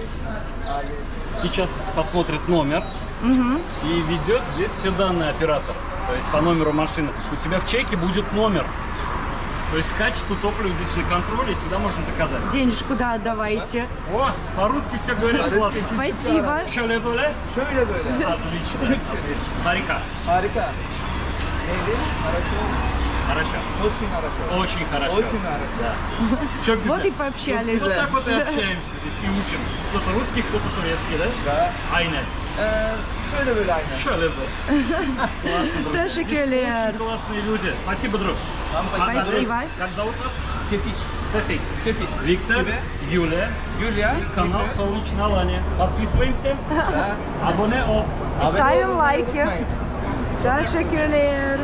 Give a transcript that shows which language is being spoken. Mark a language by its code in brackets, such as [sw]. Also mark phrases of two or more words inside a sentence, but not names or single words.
[ru] Сейчас посмотрит номер. И ведет здесь все данные оператора. То есть по номеру машины. У тебя в чеке будет номер. То есть качество топлива здесь на контроле, всегда можно доказать. Денежку, да, отдавайте. О, по-русски все говорят классно. Спасибо. [tr] Şöyle böyle. Şöyle böyle. [ru] Отлично. Харика. [tr] Harika. Neydi? [ru] Хорошо. Очень хорошо. Очень хорошо. Очень хорошо. Да. Чё, Вот и пообщались. Вот так вот и общаемся здесь и учим. Кто-то русский, кто-то турецкий, да? Да. [tr] Aynen. Şöyle böyle aynen. Şöyle böyle. [ru] Классно, друг. [tr] Teşekkürler. [ru] Очень классные люди. Спасибо, друг. Спасибо. Как зовут вас? Şefik. Софи. Şefik. Виктор, Юлия. Юлия. Канал Солнечная Алания. Подписываемся. Да. [tr] Abone ol. [ru] Ставим лайки. Teşekkürler.